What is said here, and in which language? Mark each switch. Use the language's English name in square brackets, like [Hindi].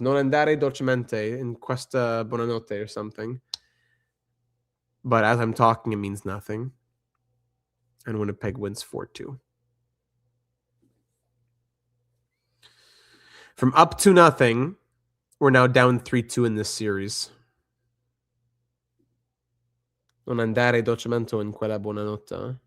[Italian] Non andare dolcemente in questa buonanotte [English] or something. But as I'm talking, it means nothing. And Winnipeg wins 4-2. From up to nothing, we're now down 3-2 in this series. [Italian] Non andare dolcemente in quella buonanotte.